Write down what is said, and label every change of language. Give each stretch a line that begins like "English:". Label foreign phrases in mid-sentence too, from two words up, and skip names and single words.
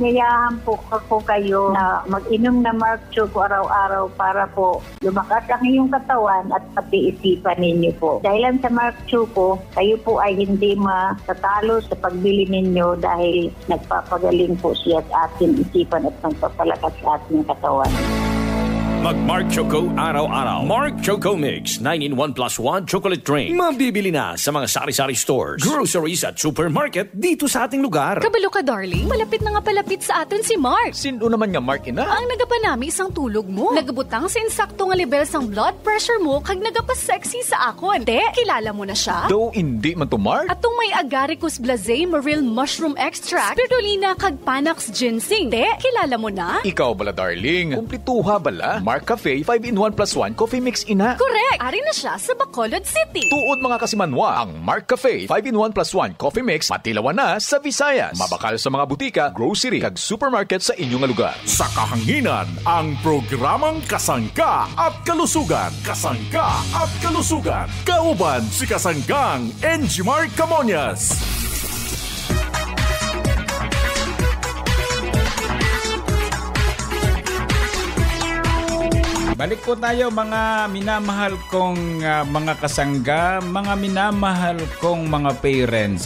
Filipino: Inaanyayahan po kayo na mag-inom na Choco po araw-araw para po lumakas ang iyong katawan at pati isipan ninyo po. Dahil sa Mark Chu po, kayo po ay hindi matatalo sa pagbili ninyo dahil nagpapagaling po siya sa ating isipan at nagpapalakas sa ating katawan. Mag-Mark Choco araw-araw.
English: Mark Choco Mix 9-in-1 plus 1 chocolate drink.
Filipino: Mabibili na sa mga sari-sari stores, groceries at supermarket dito sa ating lugar.
Hiligaynon: Kabalo ka, darling. Malapit na nga palapit sa atin si Mark. Sino naman nga Mark ina? Ang nagapanami isang tulog mo. Nagabutang sa insakto nga level sang blood pressure mo kag nagapa-sexy sa akon. Te, kilala mo na siya? Do hindi man to Mark? Atong may Agaricus blazei maril mushroom extract, spirulina kag Panax ginseng. Te, kilala mo na? Ikaw bala, darling. Kumplituha bala.
English: Mark Cafe 5-in-1 plus 1 coffee mix ina.
Hiligaynon: Correct! Ari na siya sa Bacolod City. Tuod mga kasimanwa, ang Mark Cafe 5-in-1
English: plus 1 coffee mix
Hiligaynon: matilawan na sa Visayas. Mabakal sa mga butika, grocery, kag supermarket sa inyong lugar. Sa kahanginan,
Filipino: ang programang Kasangka at Kalusugan. Kasangka at Kalusugan.
Hiligaynon: Kauban si Kasanggang Enjimar Camonias.
Filipino: Balik po tayo mga minamahal kong mga kasangga, mga minamahal kong mga parents.